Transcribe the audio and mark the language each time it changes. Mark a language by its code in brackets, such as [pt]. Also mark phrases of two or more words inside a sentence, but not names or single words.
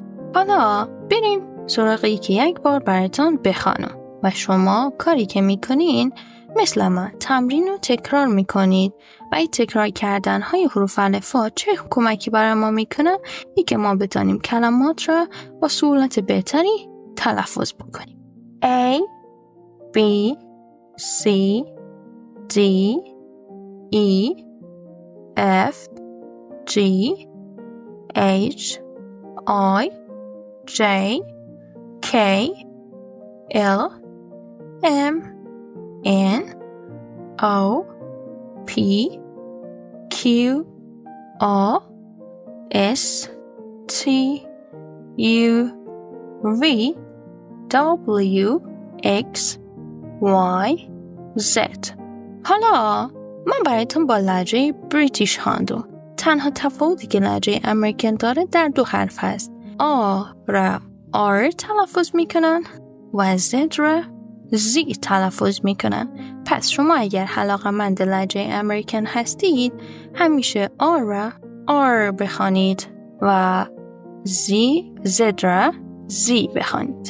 [fa] حالا بریم سراغی که یک بار براتون بخوانم و شما کاری که میکنین مثل من تمرین رو تکرار میکنید و این تکرار کردن های حروف الفبا چه کمکی برای ما میکنه؟ ای که ما بتانیم کلمات را با سهولت بهتری تلفظ بکنیم. [en] A، B، C، D، E، F، G، H، I، J، K، L M N O P Q R S T U V W X Y Z. [fa] حالا من برایتون با لهجه بریتیش خواندم. تنها تفاوتی که لهجه امریکن داره در 2 حرف هست. آ را آر تلفظ میکنن و زد را زی تلفظ میکنن. پس شما اگر علاقه‌مند لهجه امریکن هستید همیشه آر را آر بخوانید و زد را زی بخوانید.